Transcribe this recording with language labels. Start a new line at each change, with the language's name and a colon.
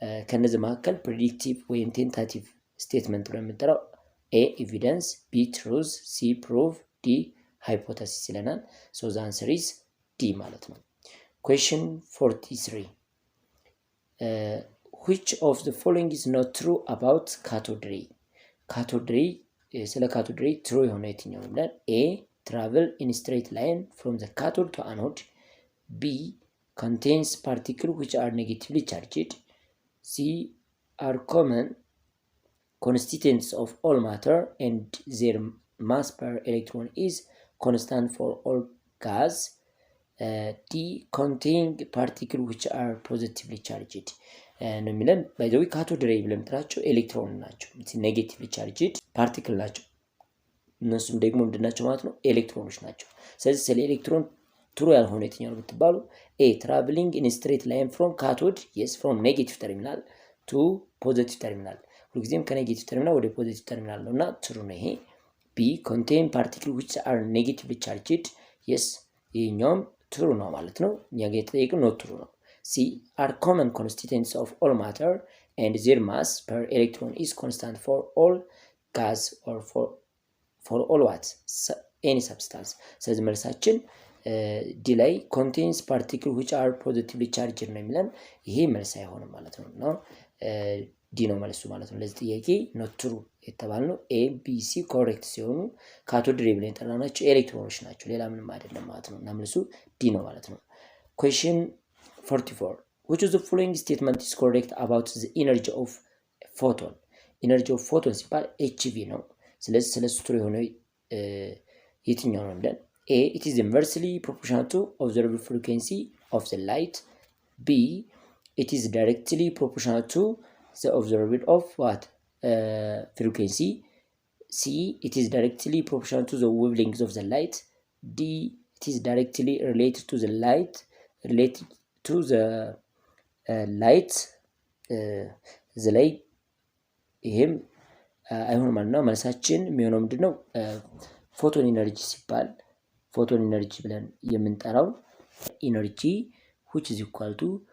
Amharic: ከነዚህ መካከል ፕሪዲክቲቭ ወይም ቴንታቲቭ ስቴትመንት ብለን የምንጠራው ኤ ኤቪደንስ፣ ቢ ትሩዝ፣ ሲ ፕሩፍ፣ ዲ ሃይፖቴሲስ ይለናል።
English: ሶ ዘ አንሰር ኢዝ ዲ
Amharic: ማለት ነው።
English: question 43 which of the following is not true about cathode ray? cathode ray
Amharic: ስለ cathode ray true የሆነ የትኛው ነው ብለን
English: A travel in straight line from the cathode to anode, B contains particles which are negatively charged, C are common constituents of all matter and their mass per electron is constant for all gas, D contain particles which are positively charged
Amharic: ነው የሚለን።
English: ባይ ዘ ዌይ
Amharic: ካቶድ ሬይ ብለን የምንጠራቸው ኤሌክትሮን ናቸው፣ ኔጌቲቭሊ ቻርጅድ ፓርቲክል ናቸው። እነሱም ደግሞ ምንድናቸው ማለት ነው? ኤሌክትሮኖች ናቸው። ስለዚህ ስለ ኤሌክትሮን ትሩ ያልሆነ የትኛው ነው ብትባሉ
English: ኤ ትራቭሊንግ ኢን ስትሬት ላይን ፍሮም ካቶድ የስ ፍሮም ኔጌቲቭ ተርሚናል ቱ ፖዚቲቭ ተርሚናል፣
Amharic: ሁልጊዜም ከኔጌቲቭ ተርሚናል ወደ ፖዚቲቭ ተርሚናል ነውና ትሩ ነው ይሄ።
English: ቢ ኮንቴን ፓርቲክል ዊች አር ኔጌቲቭሊ ቻርጅድ የስ
Amharic: ይሄኛውም ትሩ ነው ማለት ነው። እኛ ጋር የተጠየቀው ኖት ትሩ ነው።
English: C are common constituents of all matter and their mass per electron is constant for all gas or for all what any substance.
Amharic: ስለዚህ መልሳችን ዲ ላይ
English: contains particles which are positively charged
Amharic: ነው የሚለን። ይሄ መልስ አይሆንም ማለት ነው። እና ዲ ነው መልሱ ማለት ነው። ለዚህ ጥያቄ ኖት ትሩ የተባልነው ኤ ቢ ሲ ኮሬክት ሲሆኑ ካቶድ ሬይ ብለን የጠራናቸው ኤሌክትሮኖች ናቸው፣ ሌላ ምንም አይደለም ማለት ነው። እና መልሱ ዲ ነው ማለት ነው።
English: question 44 which of the following statement is correct about the energy of photon? energy of photon
Amharic: ሲባል HV ነው። ስለዚህ ስለሱ ትሩ የሆነ የትኛው ነው ብለን
English: A it is inversely proportional to observed frequency of the light, B it is directly proportional to the observed of what frequency, C it is directly proportional to the wavelength of the light, D it is directly related to the light to the light the light
Amharic: ይሄም አይሆን ማለት ነው። መልሳችን የሚሆነው ምንድነው? ፎቶን ኢነርጂ ሲባል ፎቶን ኢነርጂ ብለን የምንጠራው ኢነርጂ
English: which is equal to